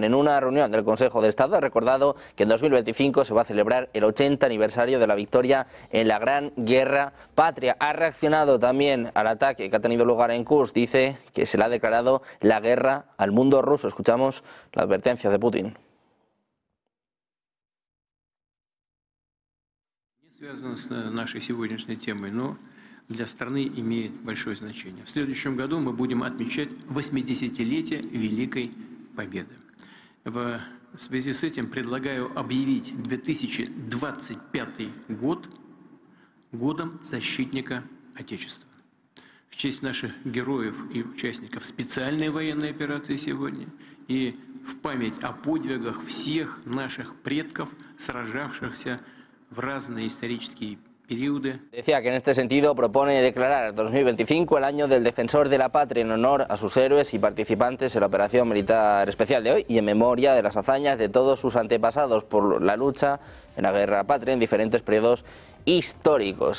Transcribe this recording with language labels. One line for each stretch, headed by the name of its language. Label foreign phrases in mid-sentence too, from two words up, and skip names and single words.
Spanish: En una reunión del Consejo de Estado ha recordado que en 2025 se va a celebrar el 80 aniversario de la victoria en la Gran Guerra Patria. Ha reaccionado también al ataque que ha tenido lugar en Kursk. Dice que se le ha declarado la guerra al mundo ruso. Escuchamos la advertencia de Putin.
Russian: Для страны имеет большое значение. В следующем году мы будем отмечать 80-летие Великой Победы. В связи с этим предлагаю объявить 2025 год годом защитника Отечества. в честь наших героев и участников специальной военной операции сегодня и в память о подвигах всех наших предков, сражавшихся в разные исторические периоды.
Spanish: Decía que en este sentido propone declarar 2025 el año del defensor de la patria en honor a sus héroes y participantes en la operación militar especial de hoy y en memoria de las hazañas de todos sus antepasados por la lucha en la guerra patria en diferentes periodos históricos.